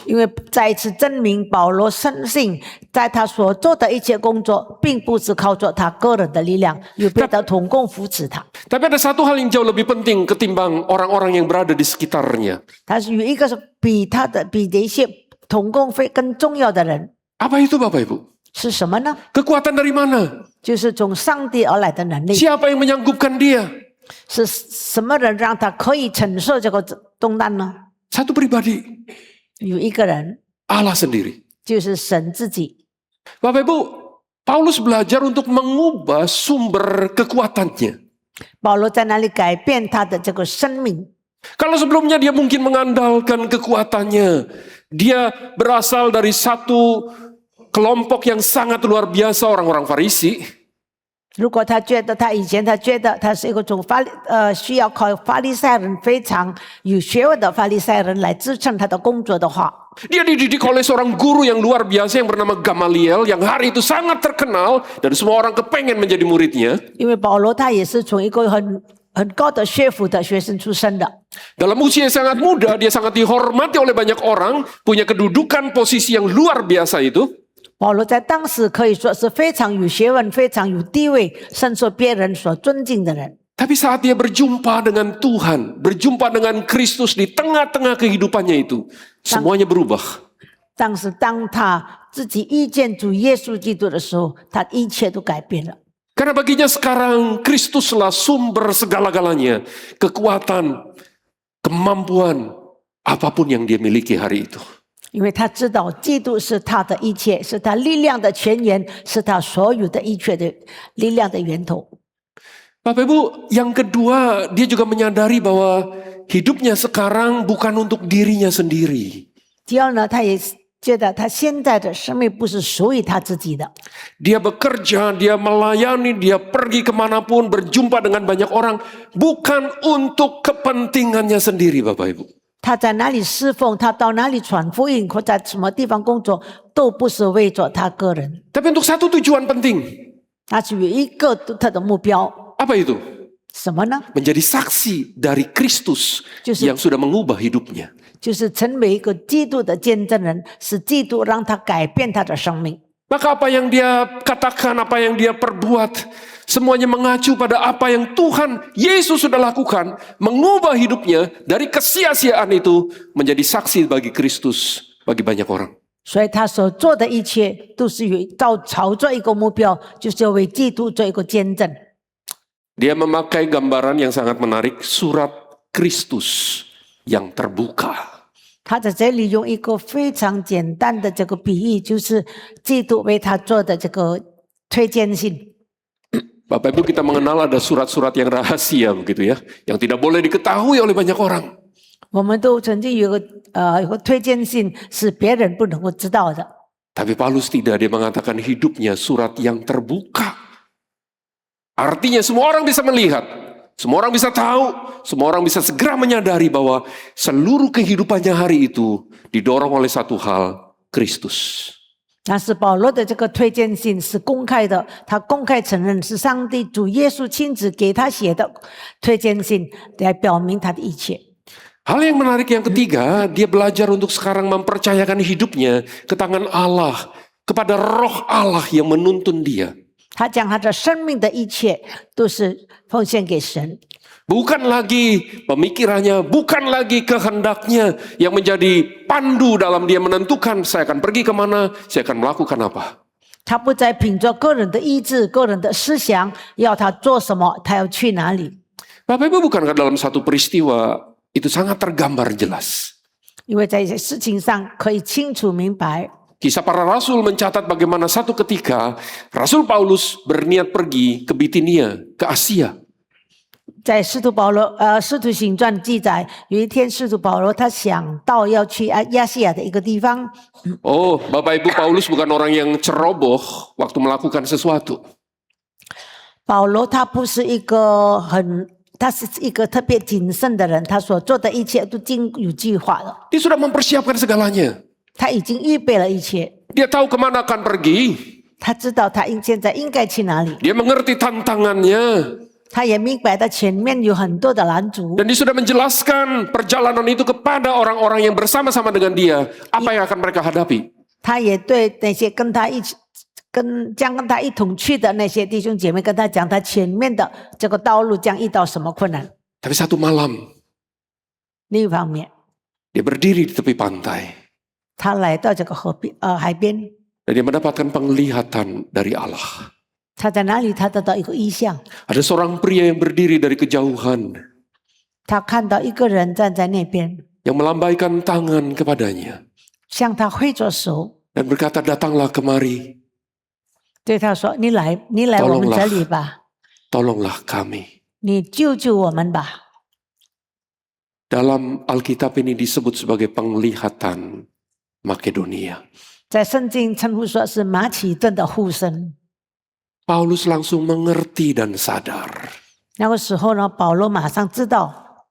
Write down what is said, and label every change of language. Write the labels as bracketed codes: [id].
[zh] 因为再一次证明保罗深信，在他所做的一切工作，并不是靠着他个人的力量，有别的同工扶持他。 [id] Tapi ada satu hal yang jauh lebih penting ketimbang orang-orang yang berada di sekitarnya. [zh] 他是有一个是比这一些同工更重要的人， [id] Apa itu Bapak Ibu? [zh] 是什么呢？ [id] Kekuatan dari mana? [zh] 就是从上帝而来的能力。 [id] Siapa yang menyanggupkan dia? [zh] 是什么人让他可以承受这个重担呢？ [id] Satu pribadi, [zh] 有一个人， [id] Allah sendiri. [zh] 就是神自己。 [id] Bapak Ibu, Paulus belajar untuk mengubah sumber kekuatannya. [zh] 保罗在那里改变他的这个生命。 [id] Kalau sebelumnya dia mungkin mengandalkan kekuatannya, dia berasal dari satu kelompok yang sangat luar biasa, orang-orang Farisi. [zh] 如果以前他觉得他是一个需要靠法利赛人非常有学问的法利赛人来支撑他的工作的话， [id] Dia dididik oleh seorang guru yang luar biasa yang bernama Gamaliel, yang hari itu sangat terkenal dan semua orang kepengen menjadi muridnya. [zh] 因为保罗他也是从一个很高的学府的学生出身的。 [id] Dalam usia yang sangat muda, dia sangat dihormati oleh banyak orang, punya kedudukan posisi yang luar biasa itu. [zh] 保罗在当时可以说是非常有学问、非常有地位，深受别人所尊敬的人。 [id] Tapi saat dia berjumpa dengan Tuhan, berjumpa dengan Kristus di tengah-tengah kehidupannya itu, semuanya berubah. [zh] 但是当他自己遇见主耶稣基督的时候，他一切都改变了。 [id] Karena baginya sekarang Kristuslah sumber segala-galanya, kekuatan, kemampuan, apapun yang dia miliki hari itu. [zh] 因为他知道基督是他的一切，是他力量的泉源，是他所有的一切的力量的源头。 [id] Bapak Ibu, yang kedua, dia juga menyadari bahwa hidupnya sekarang bukan untuk dirinya sendiri. [zh] 第二呢，他也觉得他现在的生命不是属于他自己的。 [id] Dia bekerja, dia melayani, dia pergi kemanapun, berjumpa dengan banyak orang, bukan untuk kepentingannya sendiri, Bapak Ibu. [zh] 他在哪里侍奉，他到哪里传福音，或在什么地方工作，都不是为着他个人， [id] Tapi untuk satu tujuan penting. [zh] 他是有一个独特的目标， [id] Apa itu? [zh] 什么呢？ [id] Menjadi saksi dari Kristus Justru- yang sudah mengubah hidupnya. [zh] 就是成为一个基督的见证人，使基督让他改变他的生命。 [id] Maka apa yang dia katakan, apa yang dia perbuat, semuanya mengacu pada apa yang Tuhan Yesus sudah lakukan, mengubah hidupnya dari kesia-siaan itu menjadi saksi bagi Kristus, bagi banyak orang. [zh] 所以他所做的一切都是朝着一个目标，就是要为基督做一个见证。 [id] Dia memakai gambaran yang sangat menarik, surat Kristus yang terbuka. [zh] 他在这里用一个非常简单的这个比喻，就是基督为他做的这个推荐信。 [id] Bapak Ibu, kita mengenal ada surat-surat yang rahasia begitu ya, yang tidak boleh diketahui oleh banyak orang. [zh] 我们都曾经有个推荐信是别人不能够知道的， [id] Tapi Paulus tidak, dia mengatakan hidupnya surat yang terbuka. Artinya semua orang bisa melihat, semua orang bisa tahu, semua orang bisa segera menyadari bahwa seluruh kehidupannya hari itu didorong oleh satu hal, Kristus. [zh] 但是保罗的这个推荐信是公开的，他公开承认是上帝主耶稣亲自给他写的推荐信，来表明他的一切。 [id] Hal yang menarik yang ketiga, dia belajar untuk sekarang mempercayakan hidupnya ke tangan Allah, kepada roh Allah yang menuntun dia. [zh] 他将他的生命的一切都是奉献给神， [id] Bukan lagi pemikirannya, bukan lagi kehendaknya yang menjadi pandu dalam dia menentukan saya akan pergi kemana, saya akan melakukan apa. [zh] 他不再凭着个人的意志、个人的思想，要他做什么，他要去哪里。 [id] Bapak Ibu, bukankah dalam satu peristiwa itu sangat tergambar jelas? [zh] 因为在一些事情上可以清楚明白。 [id] Kisah para Rasul mencatat bagaimana satu ketika Rasul Paulus berniat pergi ke Bitinia, ke Asia. [zh] 在使徒行传记载，有一天使徒保罗他想到要去亚细亚的一个地方。 [id] Oh, Bapak Ibu, Paulus bukan orang yang ceroboh waktu melakukan sesuatu. [zh] 保罗他不是一个他是一个特别谨慎的人，他所做的一切都经有计划的， [id] Dia sudah mempersiapkan segalanya. [zh] 他已经预备了一切， [id] Dia tahu kemana akan pergi. [zh] 他知道他现在应该去哪里， [id] Dia mengerti tantangannya. [zh] 他也明白他前面有很多的拦阻， [id] Dan dia sudah menjelaskan perjalanan itu kepada orang-orang yang bersama-sama dengan dia. Apa yang akan mereka hadapi. [zh] 他也对那些跟他一同去的那些弟兄姐妹跟他讲，他前面的这个道路将遇到什么困难。 [id] Tapi satu malam, [zh] 另一方面， [id] dia berdiri di tepi pantai. [zh] 他来到这个海边， [id] Dan dia mendapatkan penglihatan dari Allah. [zh] 他在哪里？他得到一个意象， [id] Ada seorang pria yang berdiri dari kejauhan. [zh] 他看到一个人站在那边， [id] Yang melambaikan tangan kepadanya. [zh] 向他挥着手， [id] Dan berkata, datanglah kemari. [zh] 对他说：“你来我们这里吧， [id] Tolonglah kami. [zh] 你救救我们吧。” [id] Dalam Alkitab ini disebut sebagai penglihatan Makedonia. [zh] 在圣经称呼说是马其顿的呼声。 [id] Paulus langsung mengerti dan sadar. [zh] 那个时候呢，保罗马上知道，